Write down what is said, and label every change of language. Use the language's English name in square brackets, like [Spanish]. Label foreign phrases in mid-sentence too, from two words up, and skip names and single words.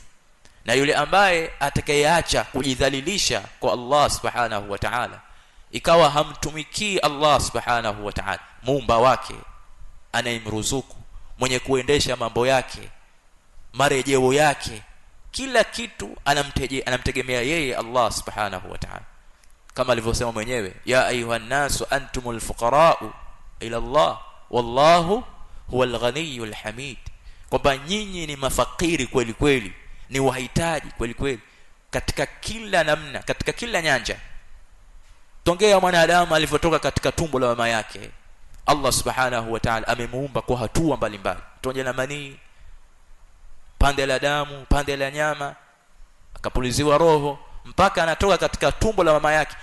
[Swahili] Na yule ambaye atakayeacha kujidhalilisha kwa [Arabic] الله سبحانه وتعالى, [Swahili] ikawa hamtumikii [Arabic] الله سبحانه و [Swahili] ta'ala, muumba wake, anayemruzuku, mwenye kuendesha mambo yake, marejeo yake, kila kitu anamtegemea yeye [Arabic] الله سبحانه وتعالى, [Swahili] kama alivyosema mwenyewe, [Arabic] يا أيها الناس أنتم الفقراء إلى الله والله هو الغني الحميد, [Swahili] kwamba nyinyi ni mafakiri kweli kweli, ni wahitaji kweli kweli katika kila namna, katika kila nyanja. Tongea mwanadamu alivyotoka katika tumbo la mama yake, [Arabic] الله سبحانه وتعالى [Swahili] amemuumba kwa hatua mbalimbali, tonja la manii, pande la damu, pande la nyama, akapuliziwa roho, mpaka anatoka katika tumbo la mama yake.